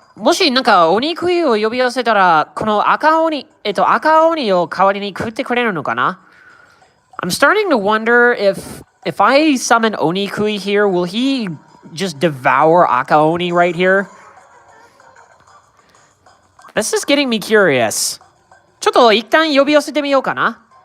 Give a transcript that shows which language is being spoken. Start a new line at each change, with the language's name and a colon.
Japanese: もしなんか鬼食いを呼び寄せたら、この赤鬼を代わりに食ってくれるのかな？
English: I'm starting to wonder if I summon Onikui here, will he just devour Akaoni right here? This is getting me curious.
Japanese: ちょっと一旦呼び寄せてみようかな。